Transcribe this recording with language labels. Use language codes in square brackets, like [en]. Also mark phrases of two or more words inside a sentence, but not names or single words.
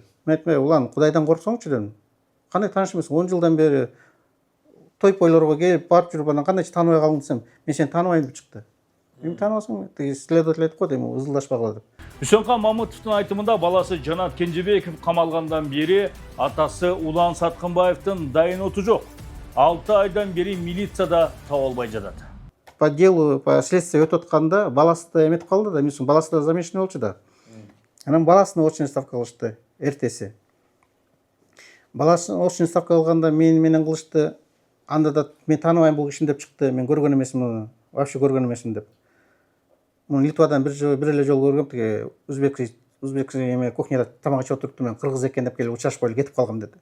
[ky] Мен айттым, Улан, Кудайдан корксоңчу дедим. Кандай тааныш эмес, 10 жылдан бери той пойлорго келип барып жүрүп, анан кандайча тааныбай калдың десем, мен сени тааныбайм деп чыкты. Эми тааныбасаң, тиги следователь айтып койду, эми ызылдашпагыла деп. Үсөнкан Мамытовдун айтымында баласы Жанат Кенжебеков камалгандан бери атасы Улан Саткынбаевдин дайын оту жок. 6 айдан бери милицияда таба албай жатат. [ru] По делу, по следствию [ky] өтүп атканда баласы да эметип калды да, эмесин баласы да замешанный болчу да. Анан баласына [ru] очный ставка [ky] кылышты эртеси. Баласын [ru] очный ставка [ky] кылганда менен кылышты. Анда да мен тааныбайм бул кишини деп чыкты. Мен көргөн эмесмин, вообще көргөн эмесмин деп. Муну Литвадан бир эле жолу көргөм, тиги өзбек эме кухняда тамак ичип отурупту, мен кыргыз экен деп келип учрашып коелу, кетип калгам деди.